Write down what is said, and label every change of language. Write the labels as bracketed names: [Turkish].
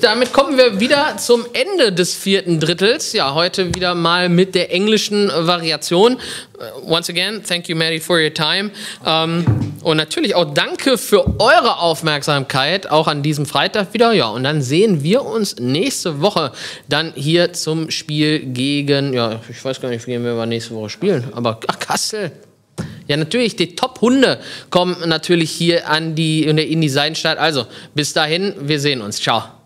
[German] Damit kommen wir wieder zum Ende des 4. Drittels. Ja, heute wieder mal mit der englischen Variation. [English] Once again, thank you, Maddie, for your time. [German] Und natürlich auch danke für eure Aufmerksamkeit, auch an diesem Freitag wieder. Ja, und dann sehen wir uns nächste Woche dann hier zum Spiel gegen, ja, ich weiß gar nicht, gegen wen wir nächste Woche spielen, aber Kassel. Ja, natürlich, die Top-Hunde kommen natürlich hier in die Seidenstadt. Also, bis dahin, wir sehen uns. Ciao.